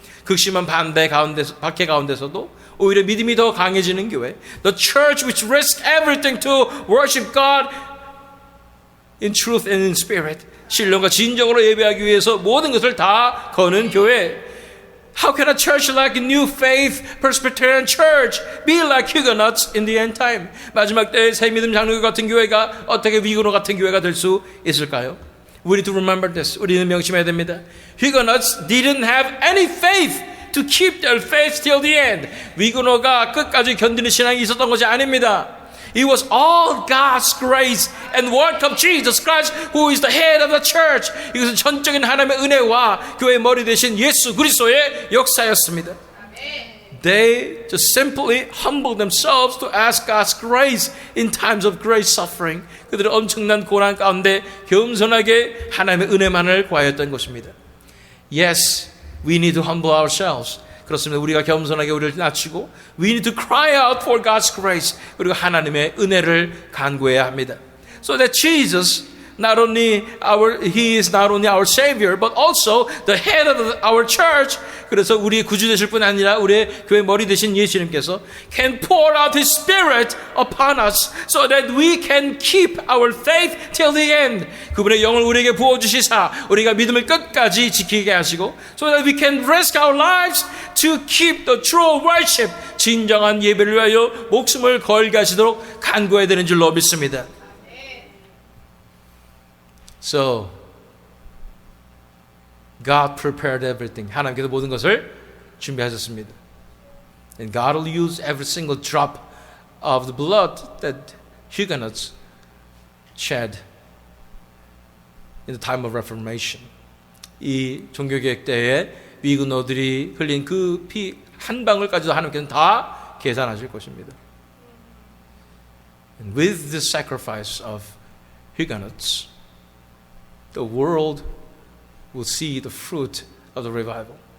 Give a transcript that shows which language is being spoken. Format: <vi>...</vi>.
<ko>극심한 박해 가운데서도 오히려 믿음이 더 강해지는 교회.</ko> <en>The church which risks everything to worship God in truth and in spirit.</en> <ko>신령과 진정으로 예배하기 위해서 모든 것을 다 거는 교회.</ko> <en>How can a church like a New Faith Presbyterian Church be like Huguenots in the end time?</en> <ko>마지막 때의 새 믿음 장로교 같은 교회가 어떻게 위근노 같은 교회가 될 수 있을까요?</ko> <en>We need to remember this.</en> <ko>우리는 명심해야 됩니다.</ko> <en>Huguenots didn't have any faith to keep their faith till the end.</en> <ko>위근노가 끝까지 견디는 신앙이 있었던 것이 아닙니다.</ko> <en>It was all God's grace and work of Jesus Christ, who is the head of the church.</en> <ko>이것은 전적인 하나님의 은혜와 교회의 머리 되신 예수 그리스도의 역사였습니다.</ko> <en>They just simply humbled themselves to ask God's grace in times of great suffering.</en> <ko>그들은 엄청난 고난 가운데 겸손하게 하나님의 은혜만을 구하였던 것입니다.</ko> <en>Yes, we need to humble ourselves.</en> <ko>그렇습니다. 우리가 겸손하게 우리를 낮추고</ko> <en>We need to cry out for God's grace.</en> <ko>그리고 하나님의 은혜를 간구해야 합니다.</ko> <en>So that Jesus He is not only our Savior, but also the head of our church.</en> <ko>그래서 우리 구주 되실 뿐 아니라 우리의 교회 머리 되신 예수님께서</ko> <en>can pour out His Spirit upon us, so that we can keep our faith till the end.</en> <ko>그분의 영을 우리에게 부어주시사 우리가 믿음을 끝까지 지키게 하시고,</ko> <en>so that we can risk our lives to keep the true worship.</en> <ko>진정한 예배를 위하여 목숨을 걸게 하시도록 간구해야 되는 줄로 믿습니다.</ko> <en>So, God prepared everything.</en> <ko>하나님께서 모든 것을 준비하셨습니다.</ko> <en>And God will use every single drop of the blood that Huguenots shed in the time of Reformation.</en> <ko>이 종교개혁 때에 위그노들이 흘린 그 피 한 방울까지도 하나님께서는 다 계산하실 것입니다.</ko> <en>And with the sacrifice of Huguenots, the world will see the fruit of the revival.</en>